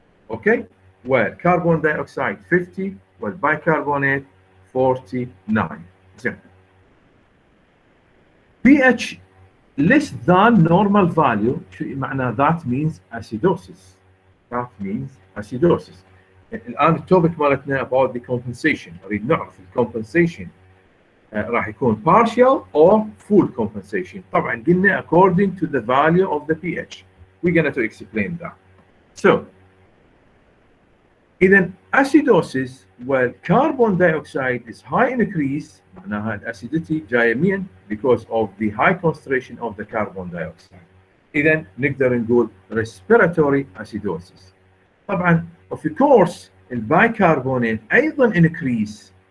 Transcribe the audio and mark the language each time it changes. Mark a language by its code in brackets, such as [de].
[ar] اوكي والكربون دايوكسيد 50 والبايكربونات 49. زين [en] pH less than normal value. [ar] شو معنى؟ [en] that means acidosis. that means acidosis. [ar] الآن التوبك مالتنا [en] about the compensation. [ar] نريد نعرف الcompensation راح يكون [en] partial or full compensation. [ar] طبعا قلنا [en] according to the value of the pH. We're going to explain that. So إذا acidosis والcarbon dioxide is high increase [ar] معناها الأسيديتي جاية منين؟ [en] because of the high concentration of the carbon dioxide. [ar] إذا نقدر نقول respiratory acidosis. طبعا [en] of course [ar] البايكربونات أيضا increase.